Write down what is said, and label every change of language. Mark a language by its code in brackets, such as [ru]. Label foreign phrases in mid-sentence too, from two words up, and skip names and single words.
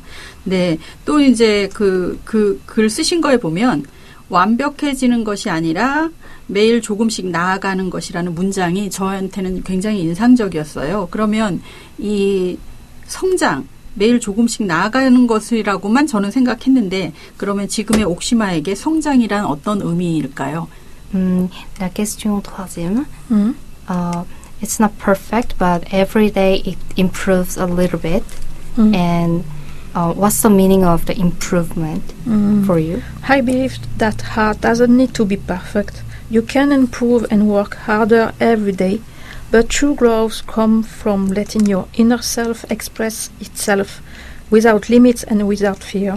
[ko] 네, 또 이제 그 글 쓰신 거에 보면 완벽해지는 것이 아니라 매일 조금씩 나아가는 것이라는 문장이 저한테는 굉장히 인상적이었어요. 그러면 이 성장, 매일 조금씩 나아가는 것이라고만 저는 생각했는데 그러면 지금의 옥시마에게 성장이란 어떤 의미일까요? [fr] La question troisième. [en] It's not perfect, but every day it improves a little bit. And what's the meaning of the improvement for you? I believe that art doesn't need to be perfect. You can improve and work harder every day, but true growth comes from letting your inner self express itself without limits and without fear.